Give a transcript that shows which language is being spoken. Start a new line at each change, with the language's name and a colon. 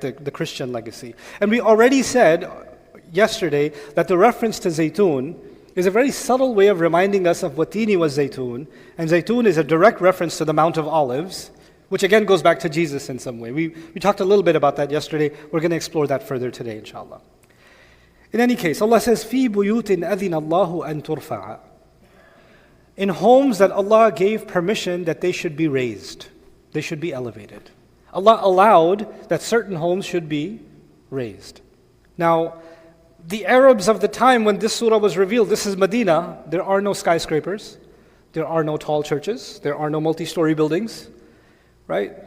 English: The Christian legacy. And we already said yesterday that the reference to Zaytun is a very subtle way of reminding us of Watini was Zaytun. And Zaytun is a direct reference to the Mount of Olives, which again goes back to Jesus in some way. We talked a little bit about that yesterday. We're going to explore that further today, inshallah. In any case, Allah says,
Arabic: فِي بُيُوتٍ أَذِنَ اللَّهُ أَن تُرْفَعَ.
English: In homes that Allah gave permission that they should be raised. They should be elevated. Allah allowed that certain homes should be raised. Now, the Arabs of the time when this surah was revealed, this is Medina, there are no skyscrapers, there are no tall churches, there are no multi-story buildings, right?